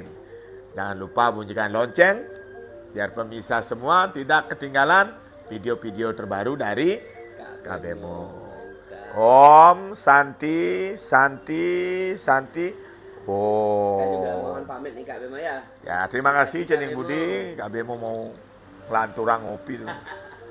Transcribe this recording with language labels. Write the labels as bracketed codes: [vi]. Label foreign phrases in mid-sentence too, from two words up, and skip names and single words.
[id] Jangan lupa bunyikan lonceng biar pemirsa semua tidak ketinggalan video-video terbaru dari KBMO. [ban] Om Santi, Santi, Santi. [id] Saya juga Oh. mohon pamit nih Kak Bemo ya. Ya, terima kasih Kak Cening Bemo. Budi. KBMO mau ngelanturang ngopi tuh.